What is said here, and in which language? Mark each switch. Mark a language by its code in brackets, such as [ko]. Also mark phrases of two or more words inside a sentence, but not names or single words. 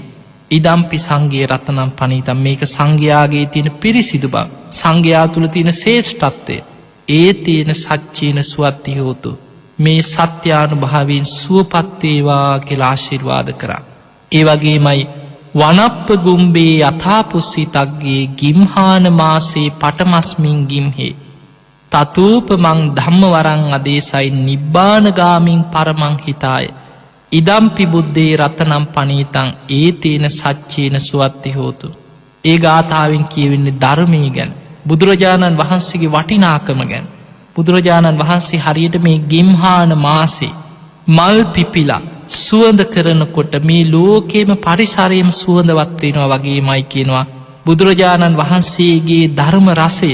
[pi] ඉදම්පි සංඝේ රතනම් පණීතං, [si] මේක සංඝයාගේ තියෙන පිරිසිදු බව, සංඝයා තුල තියෙන ශ්‍රේෂ්ඨත්වය. ඒ තියෙන [pi] සච්චේන සුවත්ති හෝතු, [si] මේ සත්‍යානුභාවයෙන් සුවපත් වේවා කියලා ආශිර්වාද කරා. ඒ වගේමයි [pi] වනප්ප ගුම්බේ යථාපුස්සි තග්ගේ ගිම්හාන මාසේ පටමස්මින් ගිම්හේ තතූපමං ධම්මවරං අදේසයි නිබ්බානගාමින් පරමං හිතාය ඉදම්පි බුද්ධේ රතනම් පණීතං ඒතේන සච්චේන සුවත්ති හෝතු. [si] ඒ ගාථාවෙන් කියවෙන්නේ ධර්මයේ ගැන, බුදුරජාණන් වහන්සේගේ වටිනාකම ගැන. බුදුරජාණන් වහන්සේ හරියට මේ ගිම්හාන මාසේ මල් පිපිලා සුවඳ කරනකොට මේ ලෝකේම පරිසරයම සුවඳවත් වෙනවා වගේමයි කියනවා බුදුරජාණන් වහන්සේගේ ධර්ම රසය.